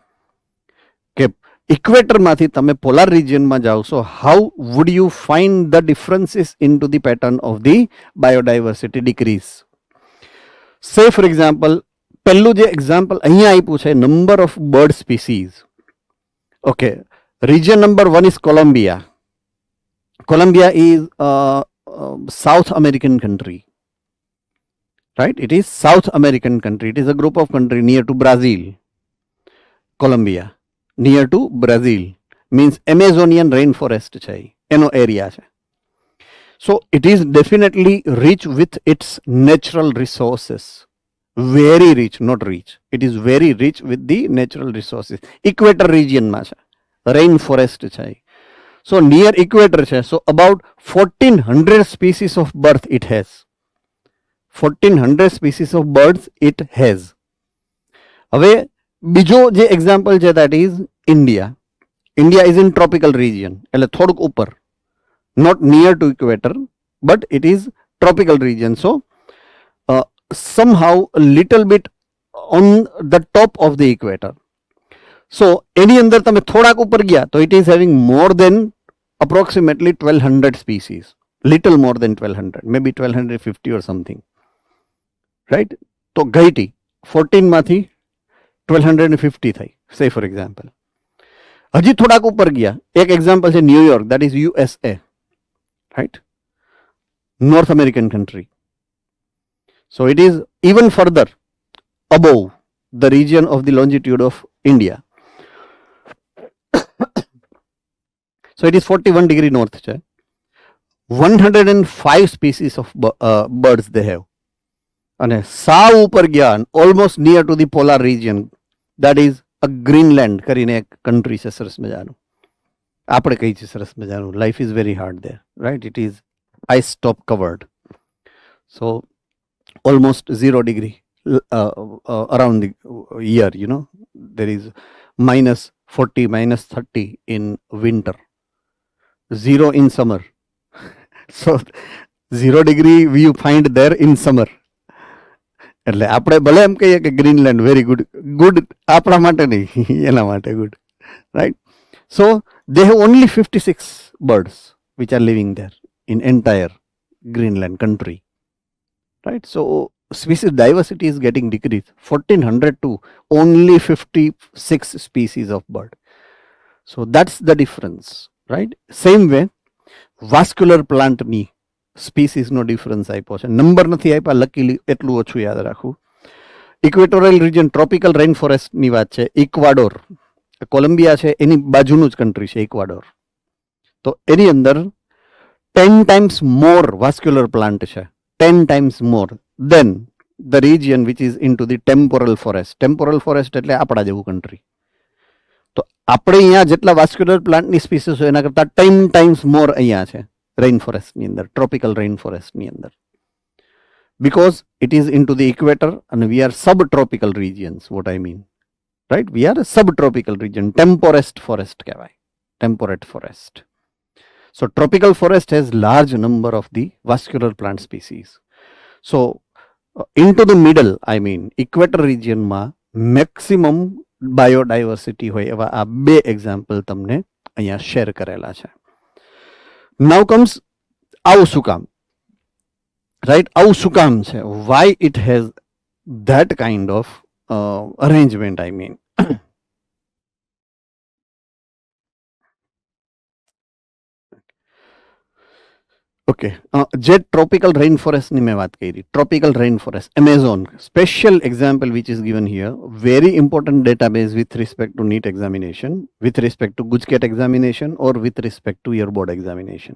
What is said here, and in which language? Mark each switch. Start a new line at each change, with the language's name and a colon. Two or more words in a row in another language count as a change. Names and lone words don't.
Gujarati: કે ઇક્વેટરમાંથી તમે પોલાર રિજિયનમાં જાઓ,
English: so how would you find the differences in to the pattern of the biodiversity decrease? say for example,
Gujarati: પહેલું જે એક્ઝામ્પલ અહીંયા આપ્યું છે,
English: number of bird species. okay, region number 1 is Colombia. Colombia is South American country, right? It is South American country. It is a group of country near to Brazil. Colombia, near to Brazil, means Amazonian rainforest
Gujarati: છે, એનો એરિયા છે.
English: So it is definitely rich with its natural resources. Very rich, not rich. It is very rich with the natural resources. Equator region
Gujarati: માં છે, rainforest છે.
English: So near equator છે. So about 1400 species of bird it has. 1400 species of birds it has.
Gujarati: હવે બીજો જે એક્ઝામ્પલ છે
English: that is India. India is in tropical region,
Gujarati: એટલે થોડુંક ઉપર,
English: not near to equator, but it is tropical region. So somehow a little bit on the top of the equator. So
Gujarati: એની અંદર તમે થોડાક ઉપર ગયા તો
English: it is having more than approximately 1200 species, little more than 1200, maybe 1250 or something, right?
Gujarati: તો ઘટી 14 માંથી 1250 થઈ,
English: say for example.
Gujarati: હજી થોડાક ઉપર ગયા, એક એક્ઝામ્પલ છે ન્યુયોર્ક,
English: that is USA, right? North American country. So it is even further above the region of the longitude of India. So it is 41 degree north છે. 105 species of birds they have.
Gujarati: અને સાવ ઉપર ગયા,
English: almost near to the polar region, that is a Greenland
Gujarati: કરીને એક country છે સરસ મજાનું. આપણે કહીએ છીએ સરસ મજાનું,
English: life is very hard there, right? It is ice top covered. So almost 0 degree around the year, you know, there is -40, -30 in winter, 0 in summer. So 0 degree we find there in summer.
Gujarati: એટલે આપણે ભલે એમ કહીએ કે ગ્રીનલેન્ડ
English: very good
Gujarati: આપણા માટે નહીં, એના માટે ગુડ, રાઈટ?
English: so they have only 56 birds which are living there in entire Greenland country, right? So species diversity is getting decreased 1400 to only 56 species of bird. So that's the difference, right? Same way vascular plant
Gujarati: ની સ્પીસીસ નો ડિફરન્સ આપ્યો છે. નંબર નથી આપ્યા, લકીલી એટલું ઓછું યાદ રાખવું.
English: equatorial region tropical rain forestની
Gujarati: વાત છે. ઇક્વાડોર, કોલંબિયા છે એની બાજુનું જ કન્ટ્રી છે ઇક્વાડોર. તો એની અંદર
English: 10 times more vascular plant
Gujarati: છે,
English: 10 times more than the region which is into the temporal forest. Temporal forest
Gujarati: એટલે આપણા જેવું કન્ટ્રી. તો આપણે અહીંયા જેટલા
English: vascular plantની
Gujarati: સ્પીસીસ હોય એના કરતાં
English: 10 times more
Gujarati: અહીંયા છે
English: rain forestની
Gujarati: અંદર,
English: tropical rain forestની
Gujarati: અંદર.
English: Because it is into the equator and we are subtropical regions, what I mean, right? We are a subtropical region, temperate forest કહેવાય, temperate forest. So tropical forest has large number of the vascular plant species. So into the middle, I mean equator region
Gujarati: માં
English: maximum biodiversity
Gujarati: હોય એવા આ બે એક્ઝામ્પલ તમને અહીંયા શેર કરેલા છે.
English: Now comes
Gujarati: આવું શું કામ, right? આવું શું કામ છે?
English: Why it has that kind of arrangement, I mean. ઓકે,
Gujarati: જે ટ્રોપિકલ રેઇન ફોરેસ્ટની મેં વાત કરી,
English: tropical rain forest, Amazon, special example which is given here, very important database with respect to NEET examination, with respect to GUJCET examination or with respect to your board examination.